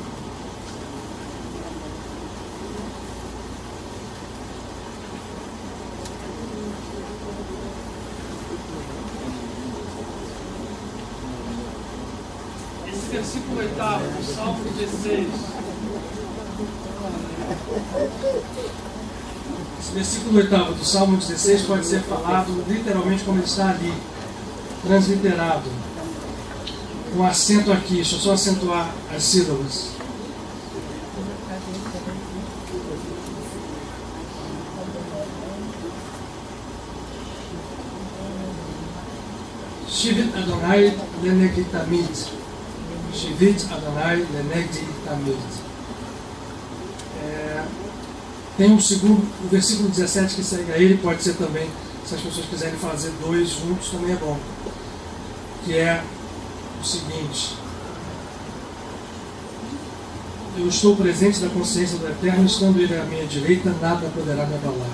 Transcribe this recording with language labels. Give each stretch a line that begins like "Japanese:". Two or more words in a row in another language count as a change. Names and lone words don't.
Portuguese: Esse versículo 8º do Salmo 16. Esse versículo 8º do Salmo 16 pode ser falado literalmente como ele está ali, transliterado, com acento aqui. Deixa eu só acentuar as sílabas.
Hebrew: שויתי אדוני לנגדי תמיד. שויתי אדוני לנגדי תמיד.
Portuguese: Tem um segundo, o versículo 17 que segue a ele, pode ser também, se as pessoas quiserem fazer dois juntos, também é bom. Que é o seguinte: eu estou presente da consciência do Eterno, estando ele à minha direita, nada poderá me abalar.